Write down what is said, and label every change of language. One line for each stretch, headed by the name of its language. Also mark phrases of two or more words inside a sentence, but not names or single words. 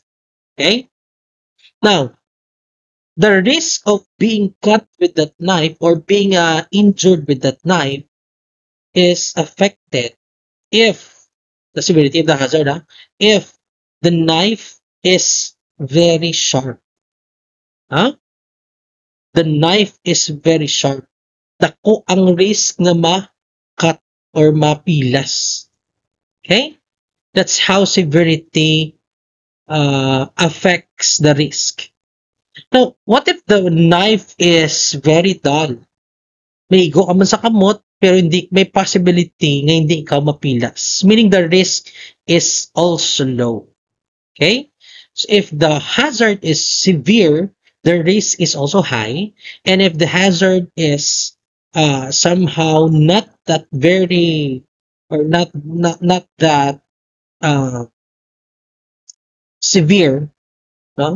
English: Okay, now the risk of being cut with that knife or being injured with that knife is affected if the severity of the hazard, if the knife is very sharp. The knife is very sharp.
Hiligaynon: Dako ang risk na ma-cut or mapilas.
English: Okay? That's how severity affects the risk. Now, what if the knife is very dull?
Hiligaynon: May go ka man sa kamot, pero hindi, may possibility na hindi ikaw mapilas.
English: Meaning the risk is also low. Okay? So if the hazard is severe, the risk is also high. And if the hazard is somehow not that very, or not that severe, no?